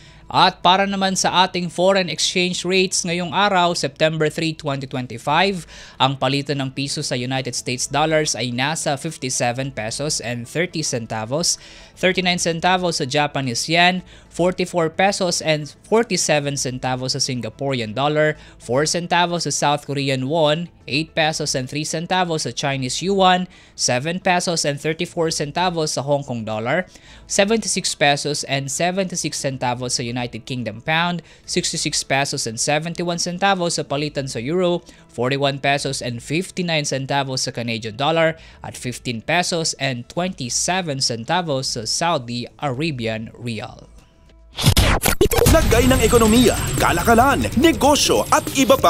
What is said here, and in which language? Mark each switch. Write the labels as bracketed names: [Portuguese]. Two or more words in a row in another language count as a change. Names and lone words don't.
[Filipino] At para naman sa ating [English] foreign exchange rates [Filipino] ngayong araw, September 3, 2025, ang palitan ng piso sa United States dollars ay nasa 57 pesos [English] and 30 centavos, 39 centavos sa Japanese yen, 44 pesos and 47 centavos sa Singaporean dollar, 4 centavos sa South Korean won, 8 pesos and 3 centavos sa Chinese yuan, 7 pesos and 34 centavos sa Hong Kong dollar, 76 pesos and 76 centavos sa United Kingdom pound, 66 pesos and 71 centavos [Filipino] sa palitan sa euro, [English] 41 pesos and 59 centavos sa Canadian dollar, at 15 pesos and 27 centavos sa Saudi Arabian rial. [Filipino] Lagay ng ekonomiya, kalakalan, negosyo at iba pa.